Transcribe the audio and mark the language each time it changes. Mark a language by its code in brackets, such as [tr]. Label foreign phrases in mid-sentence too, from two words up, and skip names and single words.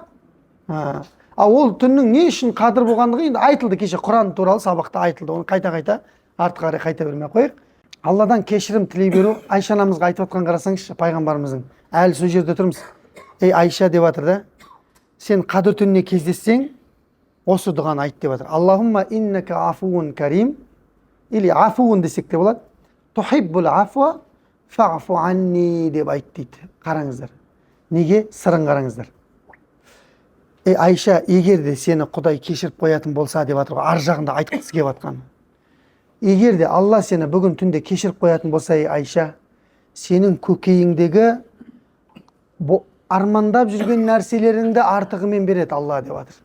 [kk] Ол түннің не үшін қадір болғандығы енді айтылды, кеше Құран туралы сабақта айтылды. Оны қайта артқа қарай қайта бермей қойық. Алладан кешірім тілей беру. Айша анамызға айтып отқан қарасаңызшы, пайғамбарымыздың. Әлі сол жерде тұрмыз. Ей Айша деп жатыр да. Сен қадір түніне кездессең, осы дұғаны айт деп жатыр. [ar] اللهم إنك عفو كريم, [kk] или афуун десек те болады. [ar] تحب العفو فاعف عني [kk] деп айт дейді. Қараңыздар. Неге? Сырын қараңыздар. Ей Айша, егер де сені Құдай кешіріп қоятын болса деп жатыр, ар жағында айтқысы келіп жатқан. Егер де Алла сені бүгін түнде кешіріп қоятын болса, ей Айша, сенің көкейіңдегі армандап жүрген нәрселеріңді артығымен береді Алла деп жатыр.